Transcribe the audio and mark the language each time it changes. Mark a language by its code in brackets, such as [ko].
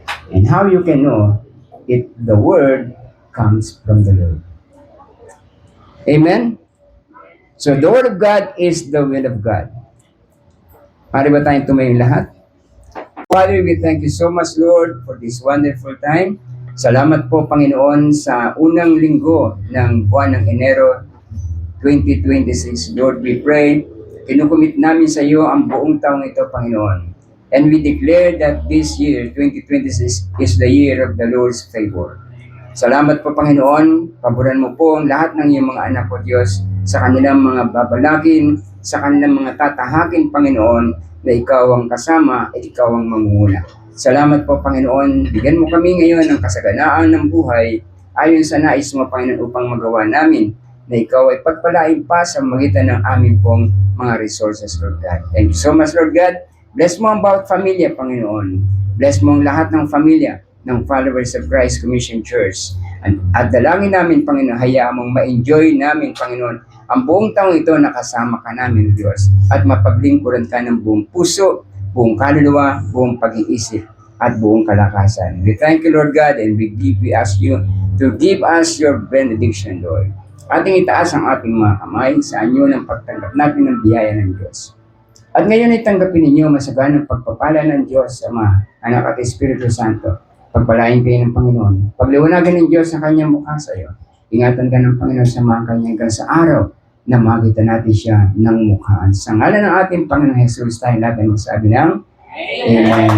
[en] And how you can know if the word comes from the Lord. Amen? So the word of God is the will of God. [tl] Pare ba tayong tumayong lahat? [en] Father, we thank you so much, Lord, for this wonderful time. [tl] Salamat po, Panginoon, sa unang linggo ng buwan ng Enero 2026. [en] Lord, we pray, [tl] kinukumit namin sa iyo ang buong taong ito, Panginoon. [en] And we declare that this year, 2026, is the year of the Lord's favor. [tl] Salamat po, Panginoon. Paboran mo po ang lahat ng iyong mga anak po, Diyos, sa kanilang mga babalakin, sa kanilang mga tatahakin, Panginoon, na ikaw ang kasama at ikaw ang mamumuna. Salamat po, Panginoon. Bigyan mo kami ngayon ng kasaganaan ng buhay ayon sa nais mo, Panginoon, upang magawa namin na ikaw ay pagpalain pa sa magitan ng amin pong mga resources, Lord God. Thank you so much, Lord God. Bless mo ang bawat pamilya, Panginoon. Bless mo ang lahat ng pamilya ng Followers of Christ Commission Church. At dalangin namin, Panginoon, hayaan mong ma-enjoy namin, Panginoon, ang buong taong ito nakasama ka namin, Diyos, at mapaglingkuran ka ng buong puso, buong kaluluwa, buong pag-iisip, at buong kalakasan. [en] We thank you, Lord God, and we ask you to give us your benediction, Lord. [tl] Ating itaas ang ating mga kamay sa anyo ng pagtanggap natin ng biyaya ng Diyos. At ngayon ay tanggapin ninyo masaganang pagpapala ng Diyos, Ama, Anak at Espiritu Santo. Pagpalain kayo ng Panginoon. Pagliwanagan ng Diyos ang kanyang mukha sa iyo. Ingatan ka ng Panginoon sa mga kanyang hanggang sa araw na makita natin siya ng mukhaan. Sa ngalan ng ating Panginoon Jesus, tayo natin magsabi ng Amen.